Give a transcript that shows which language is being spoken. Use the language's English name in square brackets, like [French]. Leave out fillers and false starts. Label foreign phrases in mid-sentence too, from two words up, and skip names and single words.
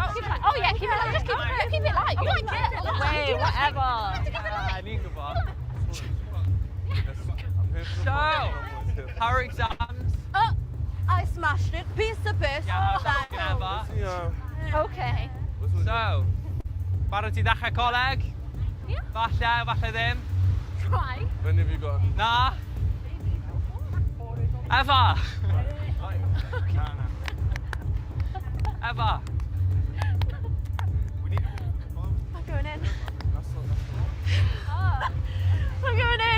[English] Keep it light. Oh yeah, keep it light. Just keep it light. You like it? Wait, whatever. So, how are exams? Oh, I smashed it. Piece of piss. Yeah, never. Yeah. Okay. So, [Welsh] barod ti ddechrau coleg? Ie. Falle ddim. [English] Try. When have you got? Na? Ever? Ever? I'm going in. That's I'm going in.